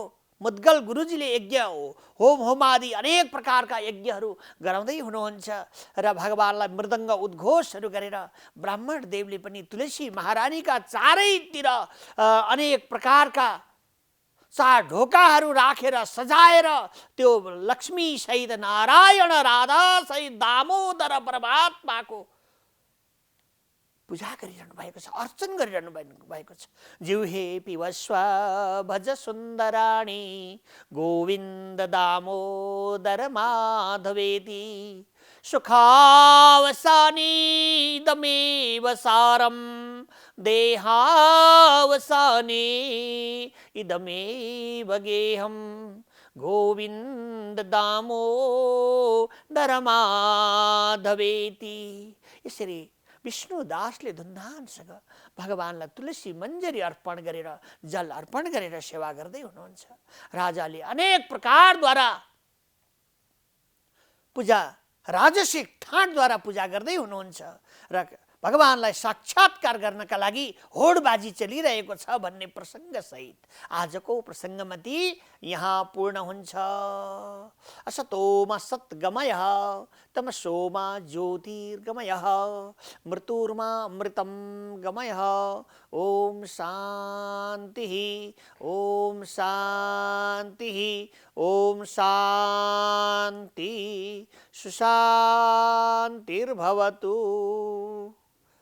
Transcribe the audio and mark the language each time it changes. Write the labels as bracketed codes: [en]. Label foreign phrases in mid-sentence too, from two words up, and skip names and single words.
[ne] मुद्गल गुरुजीले यज्ञ होम होमादि अनेक प्रकारका यज्ञहरू गराउँदै हुनुहुन्छ र भगवानलाई मृदङ्ग उद्घोषहरू गरेर ब्राह्मण देवले पनि तुलसी महारानीका चारैतिर अनेक प्रकारका चार ढोकाहरू राखेर सजाएर त्यो लक्ष्मी सहित नारायण राधा सहित दामोदर परमात्माको पूजा गरिरहनु भएको छ, अर्चन गरिरहनु भएको छ। [sa] जिह्वे पिबस्व भज सुन्दराणी गोविन्द दामोदर माधवेति सुखावसानी दमेव सारम देहावसाने इदमेव गेहम गोविन्द दामोदर माधवेति। [ne] यसरी विष्णुदासले धुमधामसँग भगवानलाई तुलसी मञ्जरी अर्पण गरेर जल अर्पण गरेर सेवा गर्दै हुनुहुन्छ। राजाले अनेक प्रकारद्वारा पूजा, राजसिक ठाटद्वारा पूजा गर्दै हुनुहुन्छ र भगवानलाई साक्षात्कार गर्नका लागि होडबाजी चलिरहेको छ भन्ने प्रसङ्ग सहित आजको प्रसङ्गमती यहाँ पूर्ण हुन्छ। [sa] असतोमा सत्गमयः तमसोमा ज्योतिर्गमयः मृत्युर्मा अमृतं गमयः। ओम शान्तिः ओम शान्तिः ओम शान्ति सुशान्तिर्भवतु।